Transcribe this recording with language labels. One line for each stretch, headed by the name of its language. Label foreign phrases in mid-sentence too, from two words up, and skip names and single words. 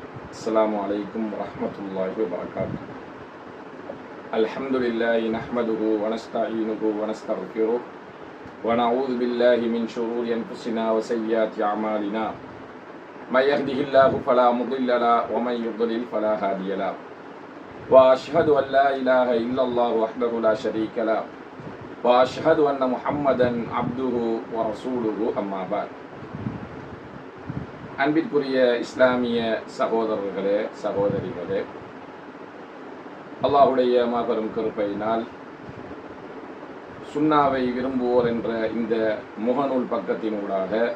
Arabic: السلام عليكم ورحمة الله وبركاته. الحمد لله نحمده ونستعينه ونستغفره ونعوذ بالله من شرور أنفسنا وسيئات أعمالنا. من يهده الله فلا مضل له ومن يضلل فلا هادي له. وأشهد أن لا إله إلا الله وحده لا شريك له وأشهد أن محمدا عبده ورسوله أما بعد.
Tamil: அன்பிற்குரிய இஸ்லாமிய சகோதரர்களே சகோதரிகளே, அல்லாஹுடைய மாபெரும் கிருபையினால் சுன்னாவை விரும்புவோர் என்ற இந்த முகநூல் பக்கத்தினூடாக